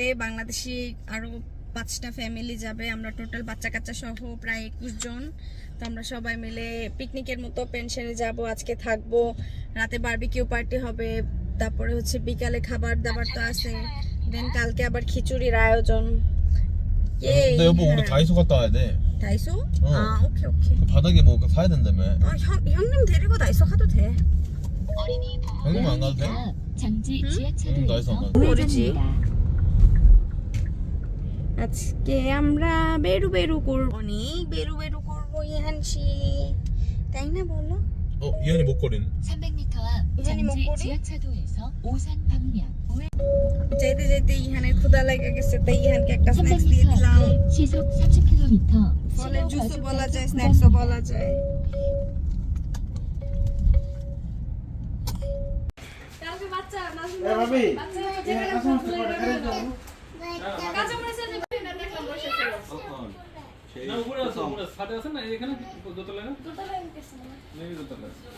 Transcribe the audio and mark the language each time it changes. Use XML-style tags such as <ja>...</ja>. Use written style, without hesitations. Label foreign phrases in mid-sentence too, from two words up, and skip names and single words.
<bn>বাংলাদেশি আরো 5টা ফ্যামিলি যাবে। আমরা টোটাল বাচ্চা কাচ্চা সহ প্রায় 21 জন। তো আমরা সবাই মিলে পিকনিকের মতো পেনশনে যাব। আজকে থাকবো, রাতে</bn> <en>barbecue party</en> <bn>হবে, তারপরে হচ্ছে বিকালে খাবার দাবার তো আছে, দেন কালকে আবার খিচুড়ির আয়োজন।</bn> <ko>근데 여보 우리 다이소 갔다 와야 돼. 다이소? 어. 아,</ko> <en>okay okay.</en> <ko>그 바닥에 뭐 사야 된다며. 형님 데리고 다이소 가도 돼. 형님 안 가도 돼? 잠지 응, 지하차도에서 나이스 안 가도 돼. 모르지. 우회전입니다.</ko> <bn>আজকে আমরা বেরু বেরু করব, অনেক বেরু বেরু করব ইহানসি, তাই না বলো?</bn> <ko>이한이 목걸이는? 300m 앞 이한이 잠지 목걸이? 지하차도에서 오산 방면</ko> <bn>যেতে যেতে ইহানের ক্ষুধা লেগে গেছে, তাই ইহানকে একটা স্ন্যাক্স দিয়ে 300m দিলাম।</bn> <ko>앞에 시속 30km</ko> <bn>ফলের জুসও বলা যায়, স্ন্যাক্সও বলা যায়। না উপরে আছে, উপরে ছাদে আছে না, এখানে দোতলায় না, নেই দোতলায়।</bn>